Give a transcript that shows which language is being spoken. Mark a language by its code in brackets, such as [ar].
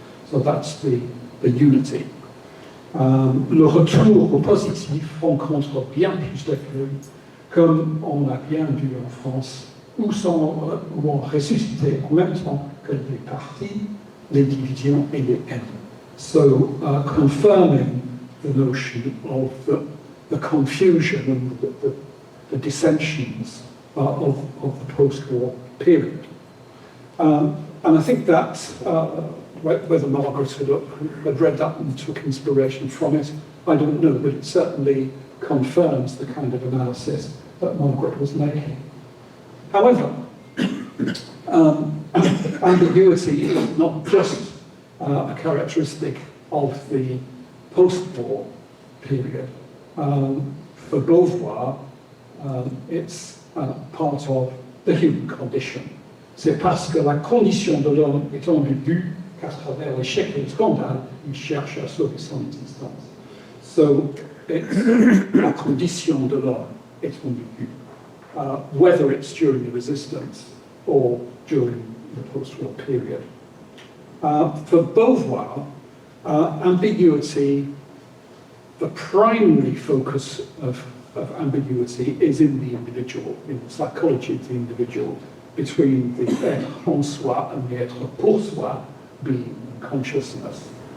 [en] So that's the unity. [fr] Le retour au positif rencontre bien plus d'accueil, comme on a bien vu en France, où ont ressuscité en même temps que les partis, les divisions et les haines. [en] So, confirming the notion of the confusion and the dissensions of the post-war period. And I think that whether Margaret had read that and took inspiration from it, I don't know, but it certainly confirms the kind of analysis that Margaret was making. However, ambiguity is not just a characteristic of the post-war period. For Beauvoir, it's part of the human condition. [fr] C'est parce que la condition de l'homme est ambiguë qu'à travers l'échec et le scandale, il cherche à sauver son existence. [en] So, it's [fr] la condition de l'homme est ambiguë, [en] whether it's during the resistance or during the post-war period. For Beauvoir, ambiguity, the primary focus of ambiguity is in the individual, in the psychology of the individual, between the être en soi and the être pour soi being consciousness.